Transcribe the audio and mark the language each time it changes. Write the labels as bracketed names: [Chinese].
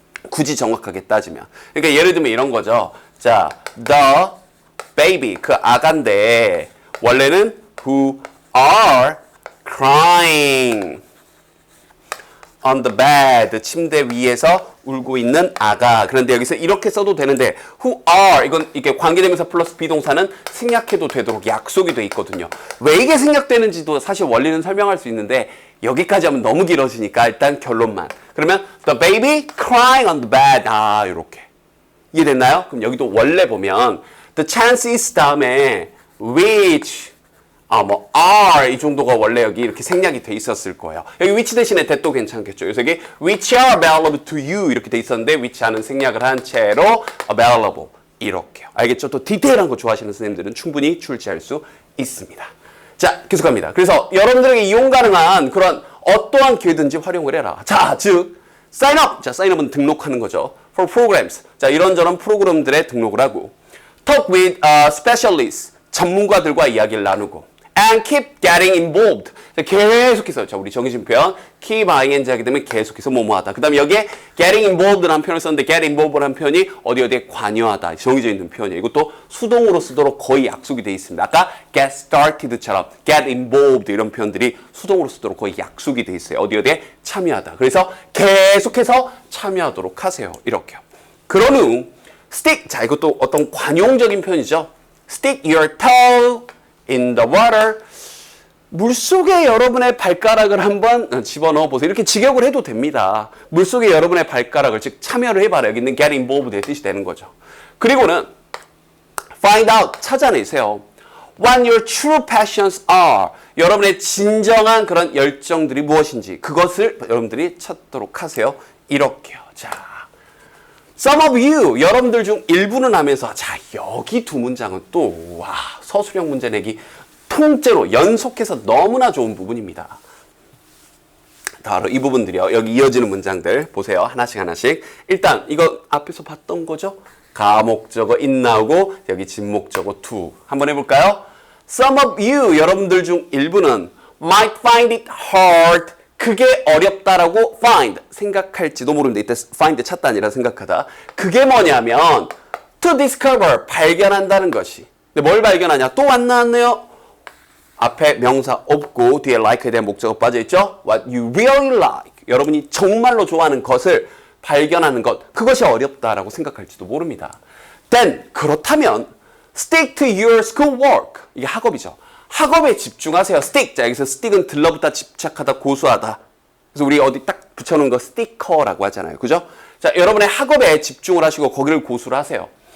[Korean] 굳이 정확하게 따지면. 그러니까 예를 들면 이런 거죠. 자, the baby, 그 아가인데 원래는 [English] who are crying on the bed, [Korean] 침대 위에서 울고 있는 아가. 그런데 여기서 이렇게 써도 되는데 who are, 이건 이렇게 관계대명사 플러스 비동사는 생략해도 되도록 약속이 돼 있거든요. 왜 이게 생략되는지도 사실 원리는 설명할 수 있는데 여기까지 하면 너무 길어지니까 일단 결론만. [English] 그러면 the baby crying on the bed. [Korean] 이렇게. 이해됐나요? 그럼 여기도 원래 보면 the chances 다음에 [English] which are [Korean] 이 정도가 원래 여기 이렇게 생략이 돼 있었을 거예요. 여기 which 대신에 that도 괜찮겠죠. 그래서 여기 [English] which are available to you [Korean] 이렇게 돼 있었는데 which 하는 생략을 한 채로 available 이렇게요. 알겠죠? 또 디테일한 거 좋아하시는 선생님들은 충분히 출제할 수 있습니다. 자, 계속합니다. 그래서 여러분들에게 이용 가능한 그런 어떠한 기회든지 활용을 해라. 자, 즉 sign up. 자, sign up은 등록하는 거죠. [English] For programs. [Korean] 자, 이런저런 프로그램들에 등록을 하고 [English] talk with specialists. [Korean] 전문가들과 이야기를 나누고 [English] and keep getting involved. [Korean] 자, 계속해서 자, 우리 정해진 표현 keep ing 하게 되면 계속해서 뭐뭐하다. 그 다음에 여기에 getting involved라는 표현을 썼는데 get involved라는 표현이 어디에 관여하다. 정해져 있는 표현이에요. 이것도 수동으로 쓰도록 거의 약속이 돼 있습니다. 아까 get started처럼 get involved 이런 표현들이 수동으로 쓰도록 거의 약속이 돼 있어요. 어디에 참여하다. 그래서 계속해서 참여하도록 하세요. 이렇게요. 그런 후 stick. 자, 이것도 어떤 관용적인 표현이죠. [English] Stick your toe in the water. [Korean] 물속에 여러분의 발가락을 한번 집어넣어 보세요. 이렇게 직역을 해도 됩니다. 물속에 여러분의 발가락을 즉 참여를 해봐라. 여기 있는 get involved의 뜻이 되는 거죠. 그리고는 [English] find out, [Korean] 찾아내세요. [English] What your true passions are. [Korean] 여러분의 진정한 그런 열정들이 무엇인지 그것을 여러분들이 찾도록 하세요. 이렇게요. 자, [English] some of you, [Korean] 여러분들 중 일부는 하면서 자, 여기 두 문장은 또 와, 서술형 문제 내기 통째로 연속해서 너무나 좋은 부분입니다. 바로 이 부분들이요. 여기 이어지는 문장들 보세요. 하나씩 하나씩. 일단 이거 앞에서 봤던 거죠? 가목적어 it 나오고 여기 진목적어 to. 한번 해볼까요? [English] Some of you, [Korean] 여러분들 중 일부는 [English] might find it hard. [Korean] 그게 어렵다라고 find, 생각할지도 모르는데 이때 find 찾다 아니라 생각하다. 그게 뭐냐면 [English] to discover, [Korean] 발견한다는 것이. 근데 뭘 발견하냐? 또 안 나왔네요. 앞에 명사 없고 뒤에 like에 대한 목적어 빠져있죠? [English] What you really like. [Korean] 여러분이 정말로 좋아하는 것을 발견하는 것. 그것이 어렵다라고 생각할지도 모릅니다. [English] Then, [Korean] 그렇다면 [English] stick to your schoolwork. [Korean] 이게 학업이죠. 학업에 집중하세요. stick. 자, 여기서 stick은 들러붙다, 집착하다, 고수하다. 그래서 우리 어디 딱 붙여놓은 거 스티커라고 하잖아요. 그죠? 자, 여러분의 학업에 집중을 하시고 거기를 고수를 하세요.